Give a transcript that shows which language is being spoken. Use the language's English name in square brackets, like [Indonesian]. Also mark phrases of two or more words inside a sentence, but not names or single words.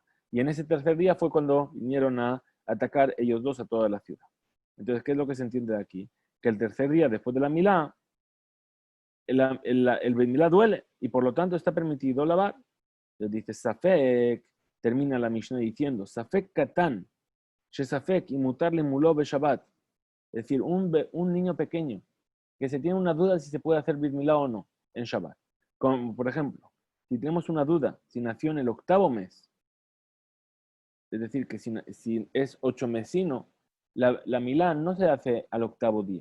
[Spanish] Y en ese tercer día fue cuando vinieron a atacar ellos dos a toda la ciudad. Entonces, ¿qué es lo que se entiende de aquí? Que el tercer día después de la Milá, el [Hebrew] ברית מילה [Spanish] duele y por lo tanto está permitido lavar. Entonces dice Safek, termina la Mishnah diciendo [Hebrew] ספק קטן שספק ומותר למולו בשבת. [Spanish] Es decir, un niño pequeño que se tiene una duda si se puede hacer [Hebrew] ברית מילה [Spanish] o no en Shabbat. Como, por ejemplo, si tenemos una duda si nació en el octavo mes, es decir, que si es 8mesino, la Milá no se hace al octavo día.